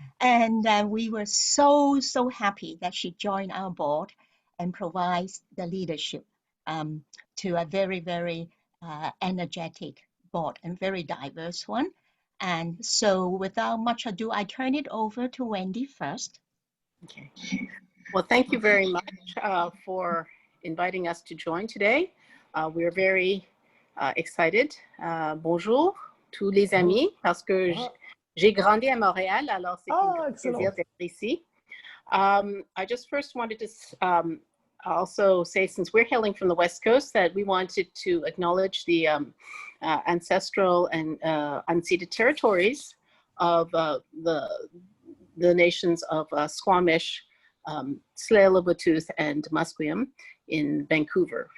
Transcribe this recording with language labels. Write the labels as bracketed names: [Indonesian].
[English] And we were so happy that she joined our board and provides the leadership to a very energetic board and very diverse one. And so without much ado, I turn it over to Wendy first. Okay. Well, thank you very much for inviting us to join today. We're very excited. [French] Bonjour, tous les amis, parce que j'ai grandi à Montréal, alors c'est un plaisir d'être ici. [English] I just first wanted to also say, since we're hailing from the West Coast, that we wanted to acknowledge the ancestral and unceded territories of the nations of Squamish, Tsleil-Waututh, and Musqueam in Vancouver.